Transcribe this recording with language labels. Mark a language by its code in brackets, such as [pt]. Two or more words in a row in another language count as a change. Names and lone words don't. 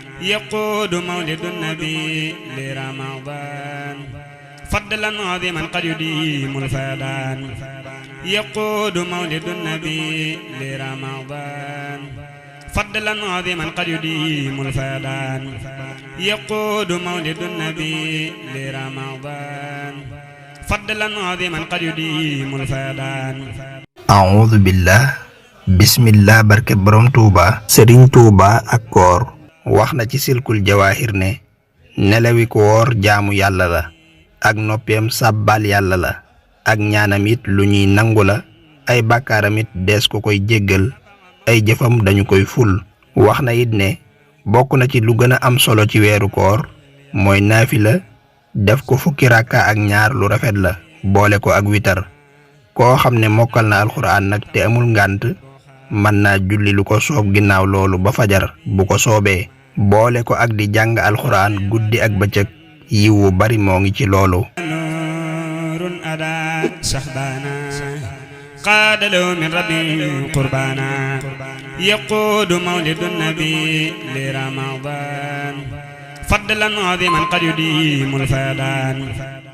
[ar] يقود مولد النبي لرمضان فضلا عظيما قد يديم الفيضان يقود مولد النبي لرمضان فضلا عظيما قد يديم الفيضان يقود مولد النبي لرمضان فضلا عظيما قد يديم الفيضان أعوذ بالله بسم الله [wo] barke borom Touba Serigne Touba ak koor wax na ci silkul jawaahir ne nelawi koor jaamu yàlla la ak noppeem sàbbal yàlla la ak ñaanam it lu ñuy nangu la ay bàkkaaram it dees ko koy jéggal ay jëfam dañu koy ful wax na it ne bokk na ci lu gën a am solo ci weeru koor mooy naafila def ko fukki rakka ak ñaar lu rafet la boole ko ak witar koo xam ne mokkal na alxuraan nag te amul ngànt mën naa julli lu ko soob ginnaaw loolu ba fajar bu ko soobee boole ko ak di jàng alxuraan guddi ak bëccëg yiw wu bari moo ngi ci loolu [ar] نور أدا سحبانا قاد له من ربي قربانا يقود مولد النبي لرمضان فضلا عظيما قد يديم الفيضان